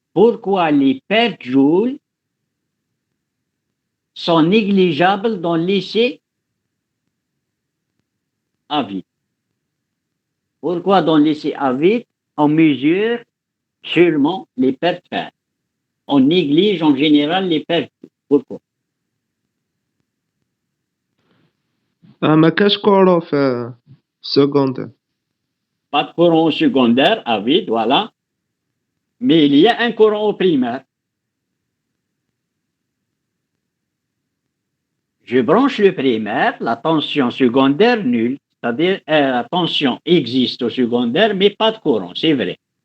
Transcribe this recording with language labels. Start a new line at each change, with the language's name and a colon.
French: Pourquoi les pertes joules sont négligeables dans l'essai à vide? Pourquoi dans l'essai à vide, on mesure seulement les pertes fer? On néglige en général les pertes. Pourquoi?
Arabic: ما كاش كورو في secondaire.
French: Pas de courant au secondaire à vide, voilà. Mais il y a un courant au primaire. Je branche le primaire, la tension secondaire nulle, c'est-à-dire la tension existe au secondaire, mais pas de courant, c'est vrai.